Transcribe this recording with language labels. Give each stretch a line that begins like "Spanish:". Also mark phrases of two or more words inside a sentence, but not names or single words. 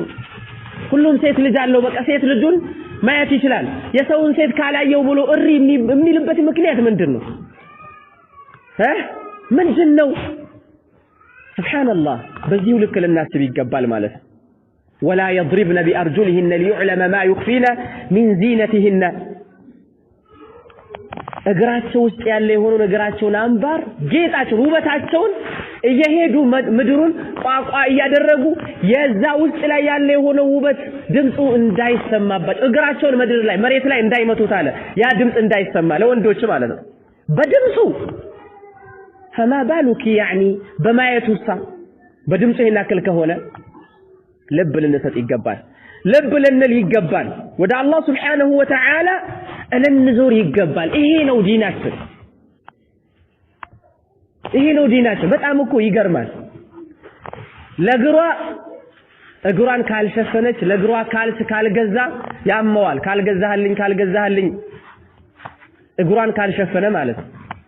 Amharic: ሁሉም ሴት ልጅ አለው። በቃ ሴት ልጁን ማየት ይችላል። የሰውን ሴት ካላየው ብሎ እሪ የሚልበት ምክንያት ምንድነው? ምንድነው? ሱብሃንአላህ በዚሁ ልክ ልናስብ ይገባል ማለት ነው። ወላ
Arabic: يضربن بأرجلهن ليعلم ما يخفين من زينتهن
Amharic: እግራቸው ውስጥ ያለ የሆነ ነገራቸውን አንባር ጌጣቸውን ውበታቸውን እየሄዱ ምድሩን ቋቋ እያደረጉ የዛ ውስጥ ላይ ያለ የሆነ ውበት ድምፁ እንዳይሰማባቸው እግራቸውን ምድር ላይ መሬት ላይ እንዳይመቱት አለ። ያ ድምፅ እንዳይሰማ ለወንዶች ማለት ነው በድምፁ
Arabic: فما بالك يعني
Amharic: በማየቱሳ በድምፁ ይናከል ከሆነ ልብ ልንሰጥ ይገባል። ልብ ልንል ይገባል። ወደ አላህ
Arabic: سبحانه وتعالى
Amharic: እንንዞር ይገባል። ይሄ ነው ዲናችን። ይሄ ነው ዲናችን። በጣም እኮ ይገርማል። እግሯን ካልሸፈነች ለእግሯ ካልስ ካልገዛ ያመዋል። ካልገዛህልኝ እግሯን ካልሸፈነ ማለት ነው።